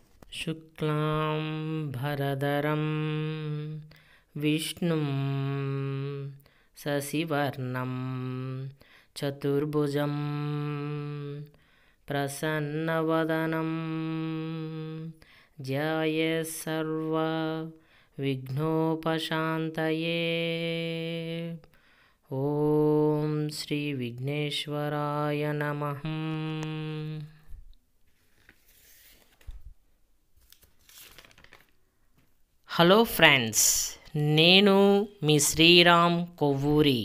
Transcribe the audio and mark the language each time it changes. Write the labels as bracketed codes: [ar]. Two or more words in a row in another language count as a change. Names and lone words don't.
[sa] शुक्लां भरदरं विष्णुं शशिवर्णं चतुर्भुजं प्रसन्नवदनं ध्यायेत् सर्वविघ्नोपशान्तये। ఓం శ్రీ విఘ్నేశ్వరాయ నమః. [en] Hello friends, [te] నేను మీ శ్రీరామ్ కొవ్వూరి.